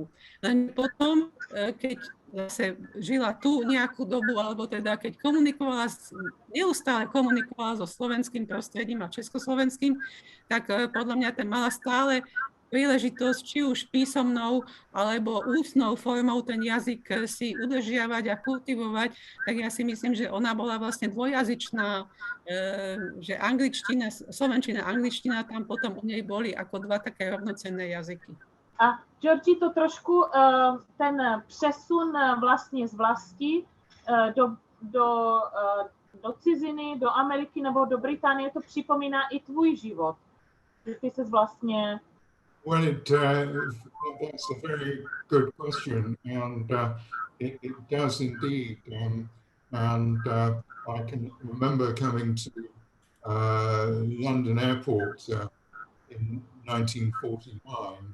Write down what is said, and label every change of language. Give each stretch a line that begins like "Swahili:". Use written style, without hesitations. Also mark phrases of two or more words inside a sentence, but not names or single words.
Slovak: Len potom, keď zase žila tu nejakú dobu, alebo teda keď neustále komunikovala so slovenským prostredím a československým, tak podľa mňa mala stále príležitosť, či už písomnou alebo ústnou formou ten jazyk si udržiavať a kultivovať, tak ja si myslím, že ona bola vlastne dvojjazyčná, že angličtina, slovenčina, angličtina tam potom u nej boli ako dva také rovnocenné jazyky.
Czech: A Georgi, to trošku ten přesun vlastně z vlasti do ciziny, do Ameriky nebo do Británie, to připomíná i tvůj život. Že ty ses vlastně...
English: Well, that's a very good question, and it does indeed. And I can remember coming to London Airport in 1949.